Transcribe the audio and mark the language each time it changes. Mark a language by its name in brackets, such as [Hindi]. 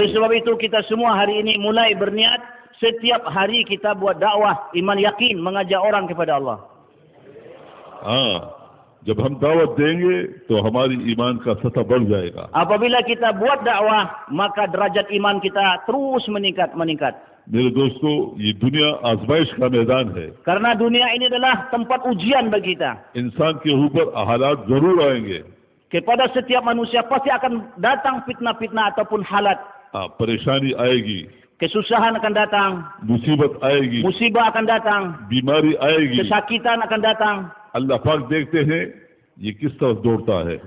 [Indonesian] Oleh sebab itu kita semua hari ini mulai berniat setiap hari kita buat dakwah iman yakin, mengajak orang kepada Allah. [Hindi] हाँ, जब हम दावत देंगे तो हमारी ईमान का सतह बढ़ जाएगा। [Indonesian] Apabila kita buat dakwah, maka derajat iman kita terus meningkat. [Hindi] मेरे दोस्तों, ये दुनिया आजमाइश का मैदान है। [Indonesian] Karena dunia ini adalah tempat ujian bagi kita. [Hindi] इंसान के ऊपर हालात जरूर आएंगे। [Indonesian] Kepada setiap manusia pasti akan datang fitnah-fitnah ataupun halat. [Hindi] परेशानी आएगी, [Indonesian] Kesusahan akan datang, [Hindi] मुसीबत आएगी, [Indonesian] musibah akan datang, [Hindi] बीमारी आएगी। [Indonesian] kesakitan akan datang. [Hindi] अल्लाह पाक देखते हैं ये किस तरफ दौड़ता है।